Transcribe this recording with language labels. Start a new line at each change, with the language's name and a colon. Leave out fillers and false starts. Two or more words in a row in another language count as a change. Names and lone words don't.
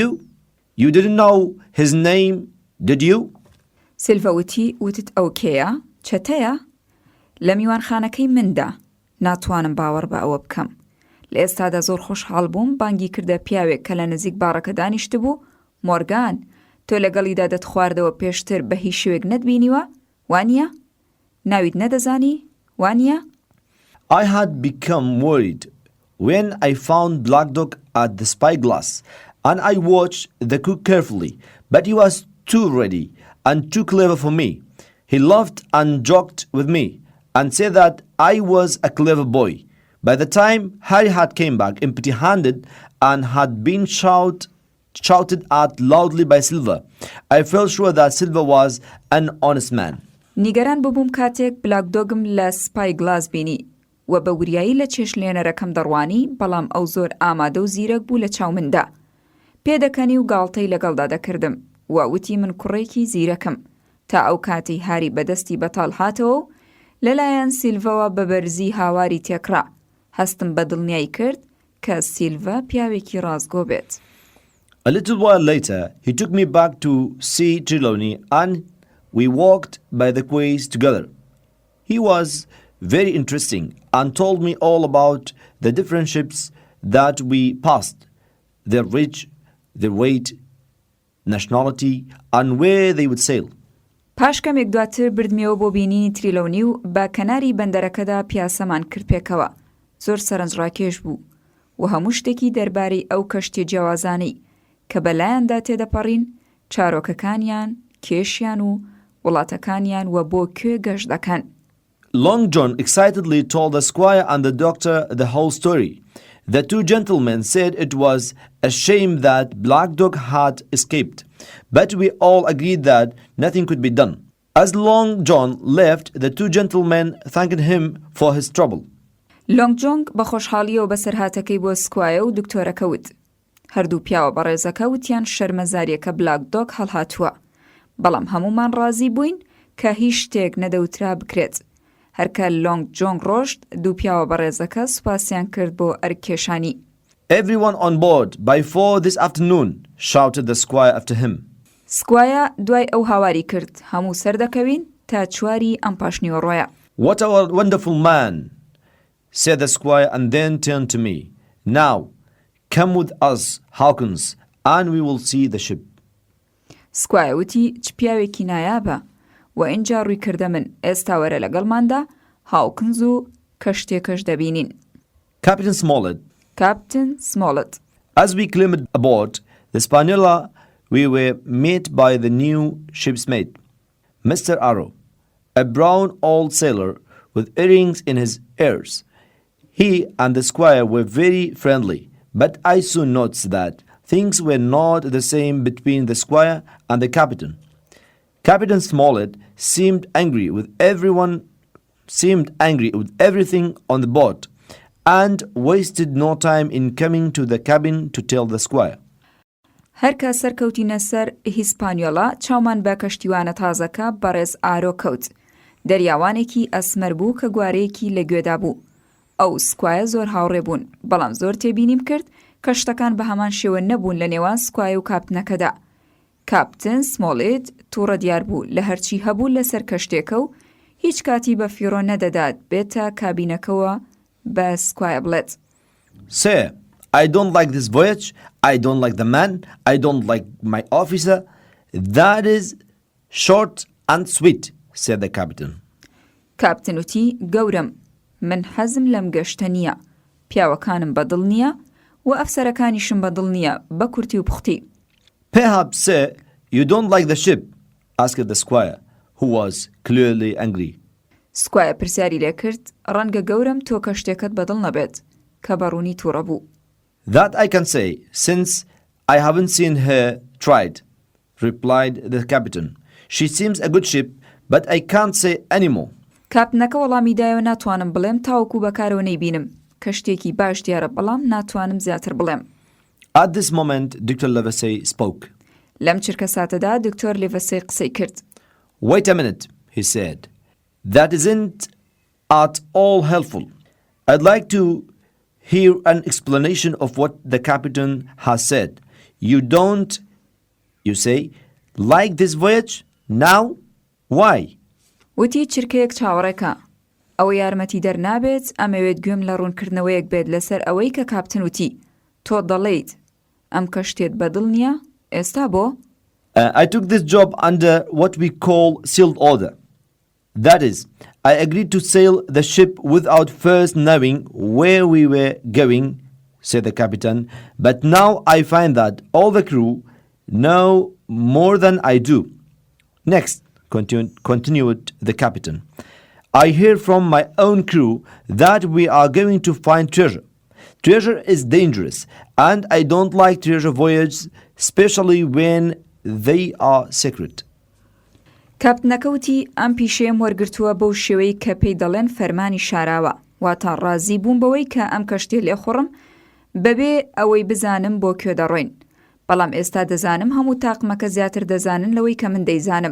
English: You didn't know his name, did you?
Central Kurdish: سلڤە وتت ئەو کێیە چەتەیە لە میوانخانەکەی مندا ناتوانم باوەڕ بە ئەوە بکەم. لە ئێستادا زۆر خۆشحاڵ بووم بانگی کردە پیاوێک کە لە نزیک باڕەکە دانیشتبوو. مۆرگان تۆ لەگەڵیدا دەتخواردەوە پێشتر بە هیچ شوێک نەتبینیوە وانییە؟ ناویت نەدەزانی وانییە؟
English: I had become worried when I found Black Dog at the spyglass, and I watched the cook carefully, but he was too ready and too clever for me. He laughed and joked with me and said that I was a clever boy. By the time Harry had came back empty-handed and had been shouted at loudly by Silver, I felt sure that Silver was an honest man.
Central Kurdish: نیگەران ببووم کاتێک بلاک دۆگم لە سپای گلاس بینی و بە وریایی لە چێش لێنەرەکەم دەڕوانی بەڵام ئەو زۆر ئامادە و زیرەک بوو لە چاو مندا. پێدەکەنی و گاڵتەی لەگەڵدا دەکردم و وتی من کوڕێکی زیرەکەم تا ئەو کاتی هاری بەدەستی بەتاڵ هاتەوە و لەلایەن سیلڤەوە بە بەرزی هاواری تێکڕا هەستم بە دڵنیایی کرد کە سیلڤە پیاوێکی ڕازگۆ بێت.
English: A little while later, he took me back to see Trelawney and we walked by the quays together. He was very interesting and told me all about the different ships that we passed, their age, their weight, nationality, and where they would sail.
Central Kurdish: پاش کەمێک دواتر بردمیەوە بۆ بینینی تریلۆنی و بە کەناری بەندەرەکەدا پیاسەمان کرد پێکەوە. زۆر سەرنجڕاکێش بوو و هەموو شتێکی دەربارەی ئەو کەشتی جیاوازانەی کە بەلایەندا تێدەپەڕین چارۆکەکانیان کێشیان و وڵاتەکانیان و بۆ کوێ گەشت دەکەن.
English: Long John excitedly told the squire and the doctor the whole story. The two gentlemen said it was a shame that Black Dog had escaped, but we all agreed that nothing could be done. As Long John left, the two gentlemen thanked him for his trouble.
Central Kurdish: Long John بە خۆشحاڵیەوە بەسەرهاتەکەی بۆ سکوایە و دکتۆرەکە وت. هەردوو پیاوە بەڕێزەکە وتیان شەرمەزاریەکە بلاک دۆگ هەڵهاتووە. بەڵام هەمومان ڕازی بووین کە هیچ شتێک نەدەوترا بکرێت. هەرکە لۆنگ جۆنگ ڕۆشت دوو پیاوە بەڕێزەکە سوپاسیان کرد بۆ ئەرکێشانی.
English: Everyone on board by 4 this afternoon, shouted the squire after him.
Central Kurdish: سکوایە دوای ئەو هاواری کرد هەموو سەردەکەوین تا چواری ئەم پاشنیوەڕۆیە.
English: What a wonderful man, said the squire and then turned to me. Now, come with us, Hawkins, and we will see the ship.
Central Kurdish: سکوایە وتی چ پیاوێکی نایابە و ئینجا ڕووی کردە من ئێستا وەرە لەگەڵماندا هاوکنز و کەشتێکەش دەبینین.
English: Captain Smollett. As we climbed aboard the Spaniola, we were met by the new ship's mate, Mr. Arrow, a brown old sailor with earrings in his ears. He and the squire were very friendly, but I soon noticed that things were not the same between the squire and the captain. Captain Smollett seemed angry with everything on the boat and wasted no time in coming to the cabin to tell the squire.
Central Kurdish: هەرکە سەرکەوتینە سەر هیسپانیۆڵا چاومان بە کەشتیوانە تازەکە بەڕێز ئارۆ کەوت. دەریاوانێکی ئەسمەر بوو کە گوارەیەکی لە گوێدا بوو. ئەو سکوایە زۆر هاوڕێ بوون، بەڵام زۆر تێبینیم کرد کە شتەکان بە هەمان شێوە نەبوون لە نێوان سکوایە و کاپتنەکەدا. کاپتن سمۆڵێت تووڕە دیار بوو لە هەرچی هەبوو لەسەر کەشتێکە و هیچ کاتی بە فیڕۆ نەدەدات بێتە کابینەکەوە بە سکوایە بڵێت:
English: Sir, I don't like this voyage. I don't like the man. I don't like my officer. That is short and sweet, said the captain.
Central Kurdish: کاپتن وتی: گەورم، من حەزم لەم گەشتە نییە، پیاوەکانم بەدڵ نییە و ئەفسەرەکانیشم بەدڵ نییە بە کورتی و پوختی.
English: Perhaps, sir, you don't like the ship, asked the squire, who was clearly angry.
Central Kurdish: سکوایە پرسیاری لێ کرد: ڕەنگە گەورم تۆ کەشتێکت بەدڵ نەبێت، کە بەڕوونی تووڕە بوو.
English: That I can say, since I haven't seen her tried, replied the captain. She seems a good ship, but I can't say any more.
Central Kurdish: کاپتنەکە وەڵامی دایەوە: ناتوانم بڵێم تاوەکو بەکارەوە نەیبینم. کەشتێکی باش دیارە، بەڵام ناتوانم زیاتر بڵێم.
English: At this moment, Dr. Livesey spoke.
Central Kurdish: لەم چرکە ساتەدا دکتۆر لیڤەسەی قسەی کرد.
English: Wait a minute, he said. That isn't at all helpful. I'd like to hear an explanation of what the captain has said. You don't, you say, like this voyage? Now? Why?
Central Kurdish: وتی چرکەیەک چاوەڕێکە. ئەوە یارمەتی دەرنابێت، ئەمەوێت گوێم لە ڕوونکردنەوەیەک بێت لەسەر ئەوەی کە کاپتن وتی. تۆ دەڵێیت ئەم کەشتێت بەدڵ نییە؟ ئێستا بۆ؟
English: I took this job under what we call sealed order. That is, I agreed to sail the ship without first knowing where we were going, said the captain, but now I find that all the crew know more than I do. Next, continued the captain, I hear from my own crew that we are going to find treasure. Treasure is dangerous, and I don't like treasure voyages, especially when they are secret.
Central Kurdish: کاپتنەکە وتی: ئەم پیشەیەم وەرگرتووە بەو شێوەی کە پێی دەڵێن فەرمانی شاراوە، واتە ڕازی بووم بەوەی کە ئەم کەشتێ لێخوڕم بەبێ ئەوەی بزانم بۆ کوێ دەڕۆین. بەڵام ئێستا دەزانم هەموو تاقمەکە زیاتر دەزانن لەوەی کە من دەیزانم.